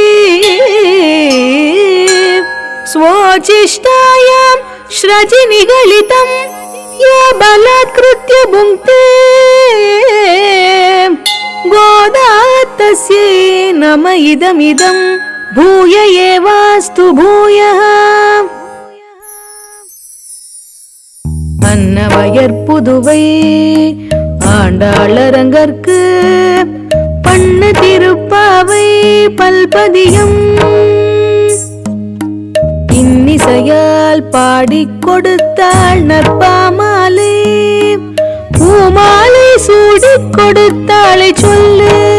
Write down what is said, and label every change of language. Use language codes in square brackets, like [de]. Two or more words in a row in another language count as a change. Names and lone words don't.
[sa] स्वोचिष्टायां श्रजि निगलितं या बलात्कृत्य भुङ्क्ते गोदातस्यै नम इदमिदं भूय एवास्तु भूयः. [ta] அன்னவயற்புதுவை ஆண்டாளரங்கற்கு பண்ண திருப்பாவை பல்பதியம் இன்னிசையால் பாடிக் கொடுத்தாள் நற்பாமாலை பூமாலை சூடிக் கொடுத்தாளை சொல்லு